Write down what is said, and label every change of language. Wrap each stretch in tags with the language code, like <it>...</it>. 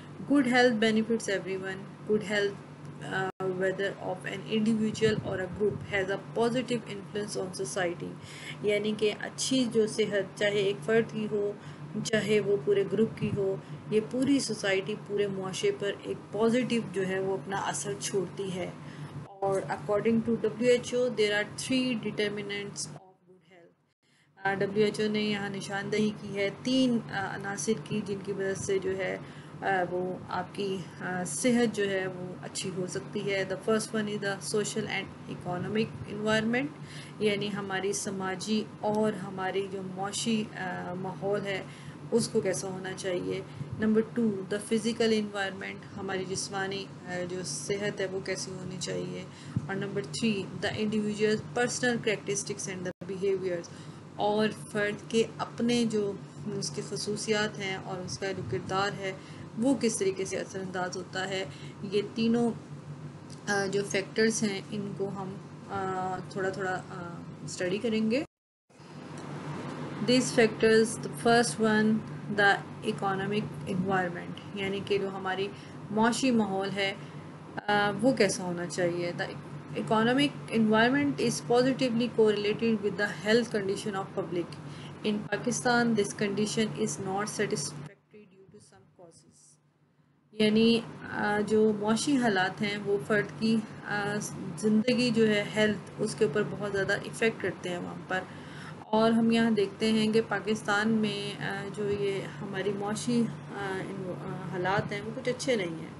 <en>Good health benefits everyone. Good health whether of an individual or a group has a positive influence on society،</en> <ur>یعنی کہ اچھی جو صحت چاہے ایک فرد کی ہو چاہے وہ پورے گروپ کی ہو، یہ پوری سوسائٹی، پورے معاشرے پر ایک پازیٹیو جو ہے وہ اپنا اثر چھوڑتی ہے.</ur> <en>اور according to WHO there are 3 determinants of good health.</en> <ur>WHO نے یہاں نشاندہی کی ہے 3 عناصر کی جن کی وجہ سے جو ہے وہ آپ کی صحت جو ہے وہ اچھی ہو سکتی ہے.</ur> <en>the first one is the social and economic environment,</en> <ur>یعنی ہماری سماجی اور ہماری جو معاشی ماحول ہے اس کو کیسا ہونا چاہیے. نمبر 2</ur> <en>the physical environment,</en> <ur>ہماری جسمانی جو صحت ہے وہ کیسی ہونی چاہیے. اور number 3</ur> <en>the individual personal characteristics and the behaviours,</en> <ur>اور فرد کے اپنے جو اس کی خصوصیات ہیں اور اس کا جو کردار ہے وہ کس طریقے سے اثر انداز ہوتا ہے. یہ تینوں جو فیکٹرز ہیں ان کو ہم تھوڑا تھوڑا اسٹڈی کریں گے.</ur> <en>These factors, the first one, the economic environment،</en> <ur>یعنی کہ جو ہماری معاشی ماحول ہے وہ کیسا ہونا چاہیے.</ur> <en>The economic environment is positively correlated with the health condition of public. In Pakistan, this condition is not satisfactory due to some causes.</en> <ur>یعنی جو معاشی حالات ہیں وہ فرد کی زندگی جو ہے ہیلتھ اس کے اوپر بہت زیادہ ایفیکٹ کرتے ہیں وہاں پر. اور ہم یہاں دیکھتے ہیں کہ پاکستان میں جو یہ ہماری معاشی حالات ہیں وہ کچھ اچھے نہیں ہیں.</ur>